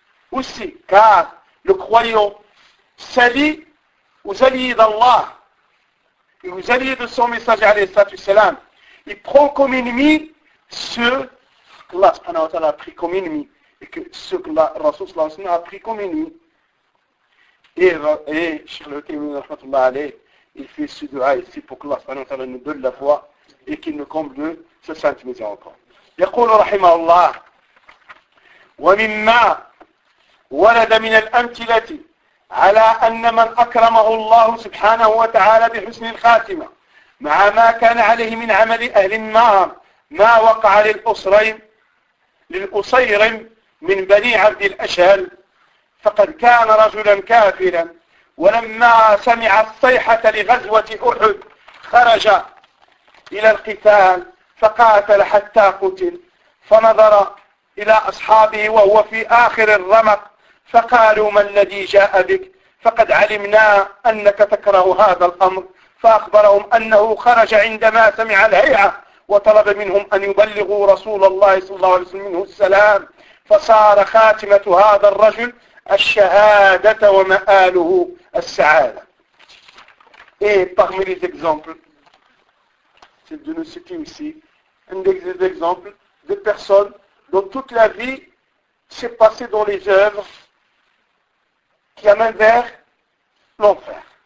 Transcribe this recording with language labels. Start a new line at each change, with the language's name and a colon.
French: Aussi, car le croyant s'allie aux alliés d'Allah et aux alliés de son messager, il prend comme ennemi ceux qu'Allah
Arabic: subhanahu wa ta'ala
French: a pris comme ennemi et que ceux que le Rasoul
Arabic: sallallahu alayhi wa sallam
French: a pris comme ennemi. Et Cheikh le Taymiyyah
Arabic: rahmatullah alayh,
French: il fait ce dua ici pour qu'Allah
Arabic: subhanahu wa ta'ala
French: nous donne la foi et qu'il nous comble de sa sainte miséricorde.
Arabic: يقول رحمه الله ومما ولد من الأمثلة على أن من أكرمه الله سبحانه وتعالى بحسن الخاتمة مع ما كان عليه من عمل أهل النار ما وقع للأصير من بني عبد الأشهل فقد كان رجلا كافرا ولما سمع الصيحة لغزوة أحد خرج إلى القتال فقاتل حتى قتل فنظر إلى أصحابه وهو في آخر الرمق فقالوا ما الذي جاء بك فقد علمنا أنك تكره هذا الأمر فأخبرهم أنه خرج عندما سمع الهيئة وطلب منهم أن يبلغوا رسول الله صلى الله عليه وسلم منه السلام فصار خاتمة هذا الرجل الشهادة ومآله السعادة.
French: Et parmi les exemples, c'est de nous citer ici un des exemples de personnes dont toute la vie s'est passée dans les œuvres qui amène vers l'enfer.